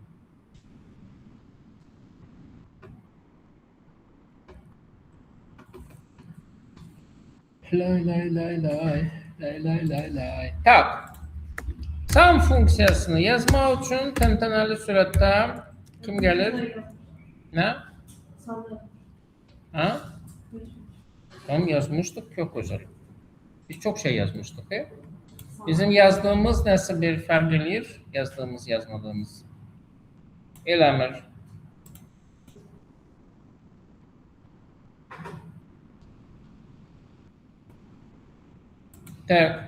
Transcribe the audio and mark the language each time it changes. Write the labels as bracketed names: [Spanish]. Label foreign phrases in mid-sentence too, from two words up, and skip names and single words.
[Azerbaijani] Lay. Tak. Sum funksiyasını yazmaq üçün təntənəli sürətdə kim gəlir? Nə? [Turkish] Sanırım. Ha? Tam yazmıştık, çok özel. Biz çok şey yazmıştık. Bizim yazdığımız nasıl bir fark eləyir? Yazdığımız, yazmadığımız. [Azerbaijani] Eləmir. Tak.